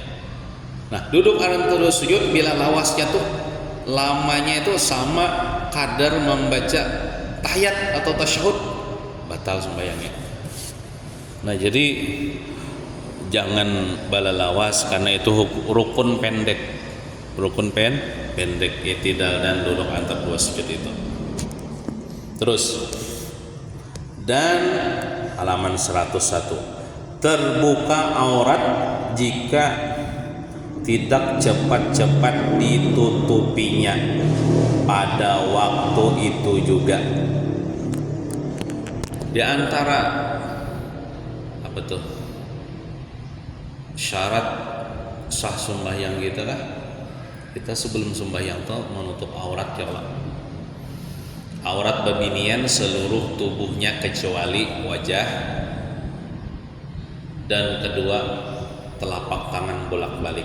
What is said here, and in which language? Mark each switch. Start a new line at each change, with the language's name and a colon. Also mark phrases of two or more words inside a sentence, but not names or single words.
Banjar: Nah, duduk antara dua sujud bila lawasnya tuh lamanya itu sama kadar membaca tahiyat atau tasyahud, batal sembahyangnya. Nah, jadi jangan balalawas karena itu rukun pendek. Rukun pendek i'tidal dan duduk antara dua sujud itu.
Indonesian: Terus dan halaman 101, terbuka aurat jika tidak cepat-cepat ditutupinya pada waktu itu juga.
Banjar: Di antara apa tuh syarat sah sembahyang kita lah, kita sebelum sembahyang tuh menutup aurat ya Allah. Aurat babinian seluruh tubuhnya kecuali wajah, dan kedua telapak tangan bolak-balik.